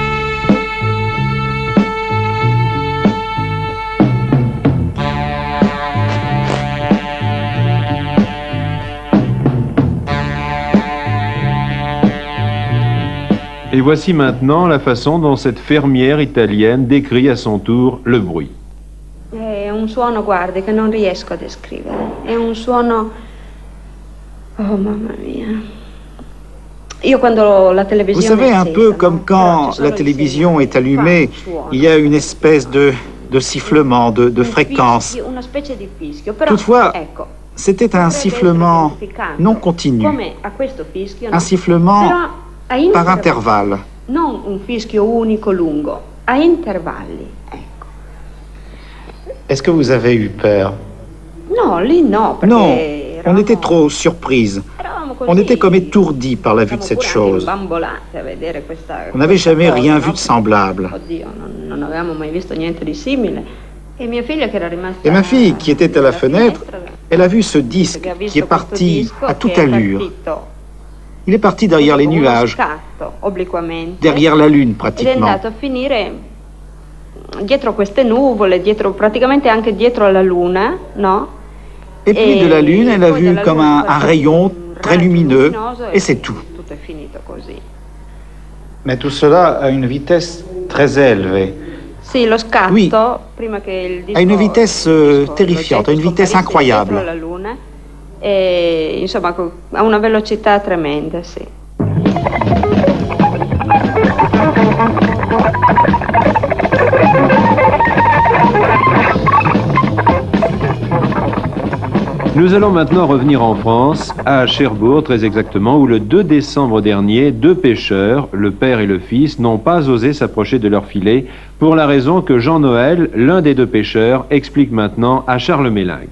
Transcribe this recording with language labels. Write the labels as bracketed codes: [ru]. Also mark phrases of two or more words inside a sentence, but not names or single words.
[fr] Et voici maintenant la façon dont cette fermière italienne décrit à son tour le bruit. [it] È un suono, guardi, che non riesco a descrivere. È un suono. Oh mamma mia. Io quando la [fr] Vous [it] televisione [fr] savez, [it] è [fr] un [it] accesa, [fr] peu [it] no? [fr] comme [it] Però [fr] quand [it] ci sono [fr] la [it] i [fr] télévision [it] segnali, [fr] est allumée, [it] fa un suono. [fr] il y a une espèce de sifflement, de [it] Un [fr] fréquence. [it] fischio, una specie di fischio. Però, [fr] Toutefois, [it] ecco, [fr] c'était un [it] potrebbe [fr] sifflement [it] essere identificato [fr] non continu, [it] come a questo fischio, no? [fr] un sifflement [it] Però a [fr] par intervalle. [it] Non un fischio unico lungo, a intervalli, ecco. [fr] Est-ce que vous avez eu peur? [it] No, lì no, perché [fr] Non, on [it] eravamo- [fr] était trop surprise. [it] eravamo così, [fr] On était comme étourdis par la vue de cette [it] stavamo pure [fr] chose. [it] anche imbambolati a vedere questa. [fr] On n'avait jamais [it] cosa, [fr] rien [it] no? [fr] vu de semblable. [it] Oddio, non avevamo mai visto niente di simile. E mia figlia che era rimasta. [fr] Et ma fille, qui était à la fenêtre, [it] finestra, [fr] elle a vu ce disque [it] perché ha visto [fr] qui est [it] questo [fr] parti [it] disco [fr] à toute [it] che è [fr] allure. [it] partito [fr] Il est parti derrière les [it] con uno [fr] nuages, [it] scatto, obliquamente, [fr] derrière la lune [it] ed è [fr] pratiquement. [it] andato a finire dietro queste nuvole, praticamente anche dietro alla luna, no? [fr] Et puis de la lune, elle a [it] poi [fr] vu [it] dalla [fr] comme [it] luna [fr] un rayon très lumineux, et c'est tout. Mais tout cela à une vitesse très élevée. Oui, à une vitesse terrifiante, à une vitesse incroyable. [it] Insomma, a una velocità tremenda, sì. [fr] Nous allons maintenant revenir en France, à Cherbourg très exactement, où le 2 décembre dernier, deux pêcheurs, le père et le fils, n'ont pas osé s'approcher de leur filet pour la raison que Jean Noël, l'un des deux pêcheurs, explique maintenant à Charles Mélingue.